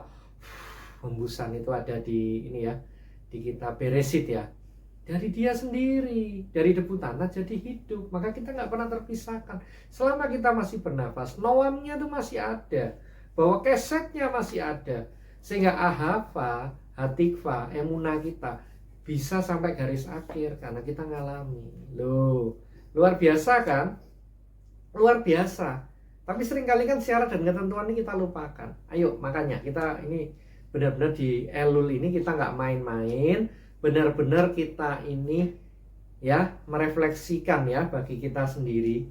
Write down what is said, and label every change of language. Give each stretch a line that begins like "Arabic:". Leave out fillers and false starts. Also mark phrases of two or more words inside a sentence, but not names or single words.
Indonesian: Hembusan itu ada di ini ya, di kitab Beresit ya, dari dia sendiri, dari debu tanah jadi hidup. Maka kita nggak pernah terpisahkan selama kita masih bernafas. Noamnya itu masih ada, bahwa kesetnya masih ada, sehingga
Hebrew: אהבה, התקווה, אמונה
Indonesian: kita bisa sampai garis akhir karena kita ngalami. Loh, luar biasa kan? Luar biasa. Tapi seringkali kan syarat dan ketentuan ini kita lupakan. Ayo, makanya kita ini benar-benar di Elul ini kita nggak main-main, benar-benar kita ini ya merefleksikan ya bagi kita sendiri.